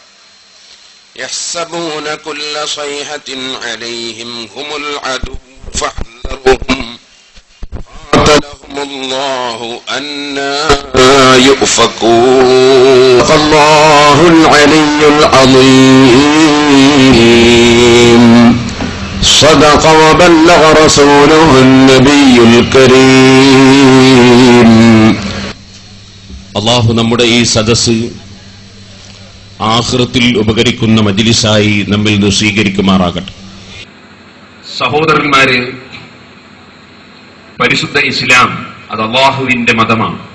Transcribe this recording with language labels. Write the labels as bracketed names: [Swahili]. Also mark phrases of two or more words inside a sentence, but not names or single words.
[Arabic] يحسبون كل صيحة عليهم هم العدو فاحذرهم قاتلهم الله أنى يؤفكون الله العلي العظيم صدق وبلغ رسوله النبي الكريم [Malayalam] അല്ലാഹു നമ്മുടെ ഈ സദസ്സ് ആഖിറത്തിൽ ഉപകരിക്കുന്ന മജ്ലിസായി നമ്മിൽ നിന്ന് സ്വീകരിക്കുമാറാകട്ടെ. സഹോദരന്മാരെ, പരിശുദ്ധ ഇസ്ലാം അത് അല്ലാഹുവിന്റെ മതമാണ്.